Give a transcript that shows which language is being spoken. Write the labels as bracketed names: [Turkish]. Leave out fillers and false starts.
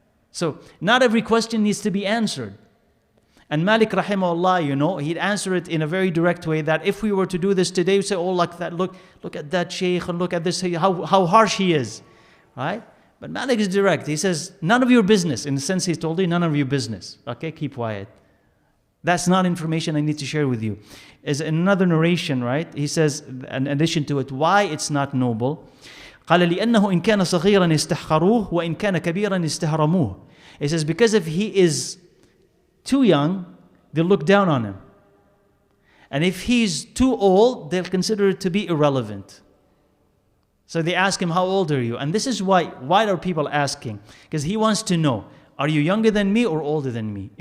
[English] So not every question needs to be answered. And Malik rahimahullah, he'd answer it in a very direct way that if we were to do this today, we'd say, oh, like that, look at that shaykh and look at this, how harsh he is, right? But Malik is direct. He says, none of your business. In the sense he told you, none of your business. Okay, keep quiet. That's not information I need to share with you. As in another narration, right? He says, in addition to it, why it's not noble. [Arabic] قال لأنه إن كان صغيرا استحقروه وإن كان كبيرا استهرموه. [English] He says because if he is too young, they'll look down on him. And if he's too old, they'll consider it to be irrelevant. So they ask him, how old are you? And this is why are people asking? Because he wants to know, are you younger than me or older than me?